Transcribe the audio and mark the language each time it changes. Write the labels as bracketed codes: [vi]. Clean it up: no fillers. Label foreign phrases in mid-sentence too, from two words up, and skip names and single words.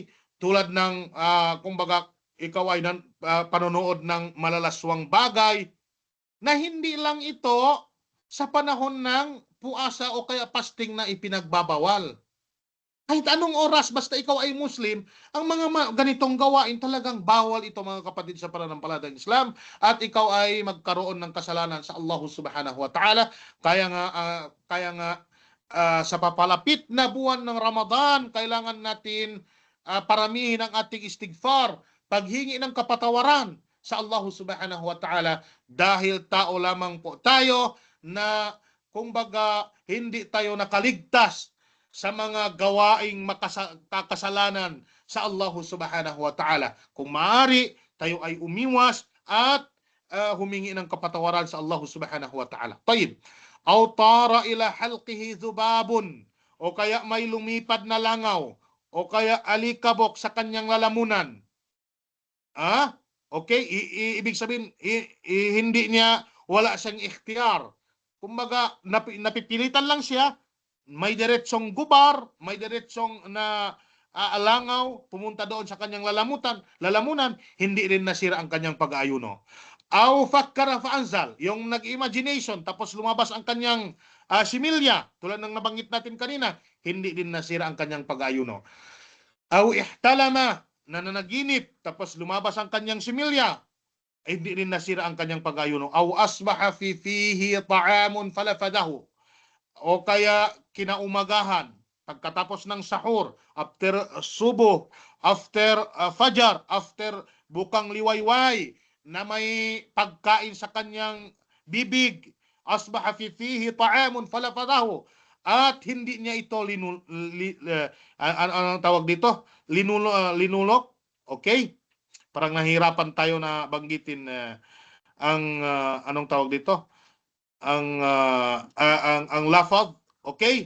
[tl] Tulad ng kumbaga ikaw ay panonood ng malalaswang bagay na hindi lang ito sa panahon ng puasa o kaya fasting na ipinagbabawal. Kahit anong oras, basta ikaw ay Muslim, ang mga ganitong gawain talagang bawal ito, mga kapatid sa pananampalatayang Islam, at ikaw ay magkaroon ng kasalanan sa Allah [ar] سبحانه وتعالى. [tl] Kaya nga sa papalapit na buwan ng Ramadan, kailangan natin paramihin ang ating istighfar, paghingi ng kapatawaran sa Allah [ar] سبحانه وتعالى, [tl] dahil tao lamang po tayo na kumbaga hindi tayo nakaligtas sa mga gawaing kakasalanan sa Allah [ar] سبحانه وتعالى. [tl] Kung maaari, tayo ay umiwas at humingi ng kapatawaran sa Allah [ar] سبحانه وتعالى. [tl] Tayyib. [ar] أو طار إلى حلقه ذباب, [tl] o kaya may lumipad na langaw, o kaya alikabok sa kanyang lalamunan. Okay? Ibig sabihin, hindi niya, wala siyang ikhtiyar. Kumbaga, napipilitan lang siya, may diretsong gubar, may diretsong na alangaw, pumunta doon sa kanyang lalamunan, hindi rin nasira ang kanyang pag-aayuno. [ar] أو فكر فأنزل, [tl] yung nag-imagination, tapos lumabas ang kanyang similya, tulad ng nabanggit natin kanina, hindi din nasira ang kanyang pag-aayuno. [ar] أو احتلم, [tl] nananaginip, tapos lumabas ang kanyang similya, hindi rin nasira ang kanyang pag-aayuno. [ar] أو أصبح فيه طعام فلفظه, [tl] o kaya kinaumagahan, pagkatapos ng sahur, after subuh, after fajar, after bukang liwayway, na may pagkain sa kanyang bibig, [ar] أصبح فيه طعام فلفظه, [tl] at hindi niya ito anong tawag dito? Linulok. Okay? Parang nahirapan tayo na banggitin ang anong tawag dito? Ang lafaz. Okay?